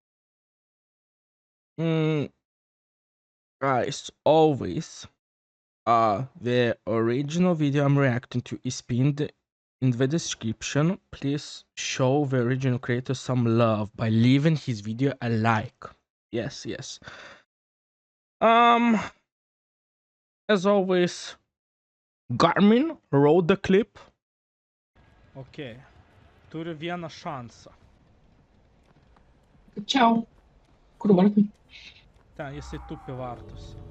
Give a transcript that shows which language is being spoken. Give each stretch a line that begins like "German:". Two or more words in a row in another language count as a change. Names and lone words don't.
English: Guys, always the original video I'm reacting to is pinned in the description. Please show the original creator some love by leaving his video a like. Yes. As always, Garmin, roll the clip.
Lithuanian: Okay, turi vieną šansą. Ciao. Kur vartai? Ten jisai tupi vartus.